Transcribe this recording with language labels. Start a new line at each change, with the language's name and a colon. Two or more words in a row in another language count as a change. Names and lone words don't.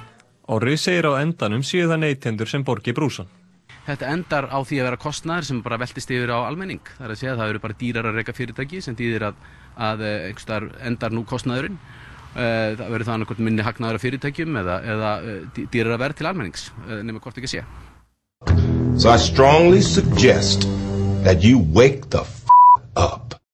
Icelandic: Orri segir á endanum séu það neytendur sem borgi brúsann. Þetta endar á því að vera kostnaður sem bara veltist yfir á almenning. Það er að segja að það eru bara dýrar að reka fyrirtæki sem þýðir að einhvers staðar endar nú kostnaðurinn. Það verður það annað hvort minni hagnaður af fyrirtækjum eða dýrar að verð til almennings, nema hvort ekki sé.
English: So I strongly suggest that you wake the up.